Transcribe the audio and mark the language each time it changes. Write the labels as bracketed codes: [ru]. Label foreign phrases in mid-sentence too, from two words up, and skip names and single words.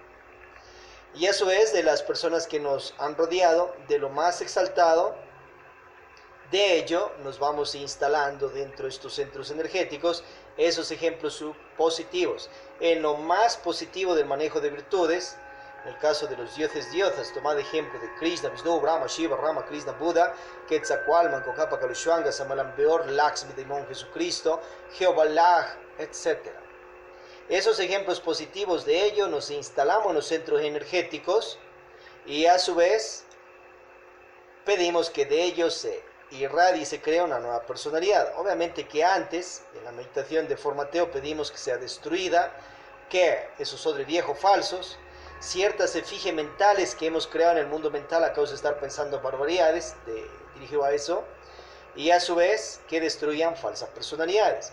[es] Y a su vez de las personas que nos han rodeado, de lo más exaltado, de ello nos vamos instalando dentro de estos centros energéticos esos ejemplos positivos. En lo más positivo del manejo de virtudes, en el caso de los dioses, tomad ejemplo de Krishna, Vishnu, Brahma, Shiva, Rama, Krishna, Buda, Quetzalcóatl, Mancocápac, Kaleshwanga, Samalambeor, Lakshmi, Demon Jesucristo, Jehová Lah, etc. Esos ejemplos positivos de ello nos instalamos en los centros energéticos y a su vez pedimos que de ellos se irradie y se crea una nueva personalidad. Obviamente que antes, en la meditación de formateo, pedimos que sea destruida, que esos odres viejos falsos, ciertas efigies mentales que hemos creado en el mundo mental a causa de estar pensando barbaridades, dirigido a eso, y a su vez que destruyan falsas personalidades.